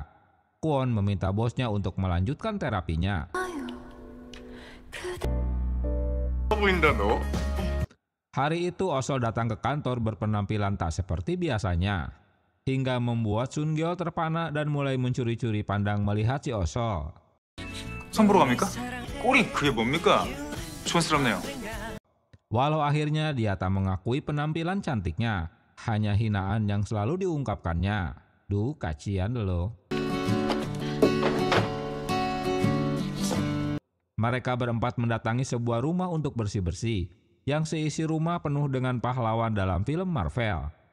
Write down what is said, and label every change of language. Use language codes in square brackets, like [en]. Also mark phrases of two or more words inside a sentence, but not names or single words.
[id] Kwon meminta bosnya untuk melanjutkan terapinya. Hari itu Osol datang ke kantor berpenampilan tak seperti biasanya, hingga membuat Sungyol terpana dan mulai mencuri-curi pandang melihat si Osol. [ko] 선보러 갑니까? 꼬리 그게 뭡니까? 촌스럽네요. [id] Walau akhirnya dia tak mengakui penampilan cantiknya, hanya hinaan yang selalu diungkapkannya. Duh, kasihan loh. Mereka berempat mendatangi sebuah rumah untuk bersih-bersih, yang seisi rumah penuh dengan pahlawan dalam film Marvel.